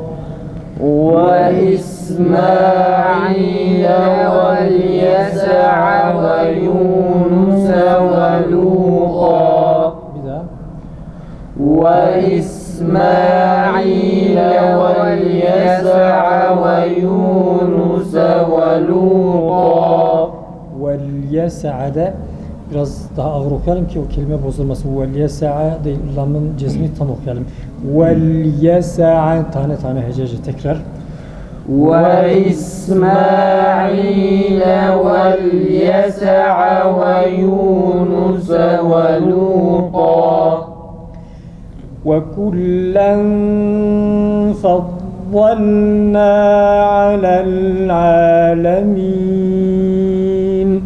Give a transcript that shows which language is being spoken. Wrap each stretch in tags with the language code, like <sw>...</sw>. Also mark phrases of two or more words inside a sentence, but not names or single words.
<ar>وإسماعيل واليسع ويونس ولوطا. وإسماعيل واليسع ويونس ولوطا. واليسع ده</ar> <tr>biraz daha ağır okuyalım ki o kelime bozulmasın. Velyesa'a değil, lamın cezmi tam okuyalım. Velyesa'a tane tane hecece tekrar.</tr> <ar>وإسماعيل واليسع ويونس ولوطا. وكلا فضلنا على العالمين.</ar>